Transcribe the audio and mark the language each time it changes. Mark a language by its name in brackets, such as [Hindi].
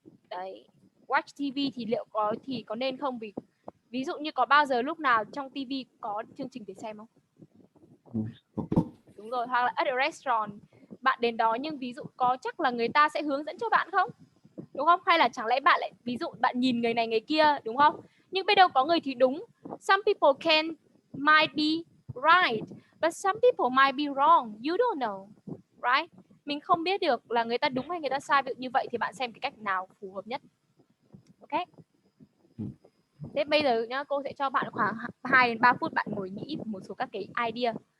[Vietnamese] Đấy, watch TV thì liệu có nên không, vì ví dụ như có bao giờ lúc nào trong TV có chương trình để xem không? Đúng rồi, hoặc là [English] at a restaurant, [Vietnamese] bạn đến đó nhưng ví dụ có chắc là người ta sẽ hướng dẫn cho bạn không? Đúng không? Hay là chẳng lẽ bạn lại, ví dụ bạn nhìn người này người kia, đúng không? Nhưng biết đâu có người thì đúng. [English] Some people might be right, but some people might be wrong. You don't know, right? [Vietnamese] Mình không biết được là người ta đúng hay người ta sai. Ví dụ như vậy thì bạn xem cái cách nào phù hợp nhất. Ok. Thế bây giờ nhá, cô sẽ cho bạn khoảng 2 đến 3 phút bạn ngồi nghĩ một số các cái idea.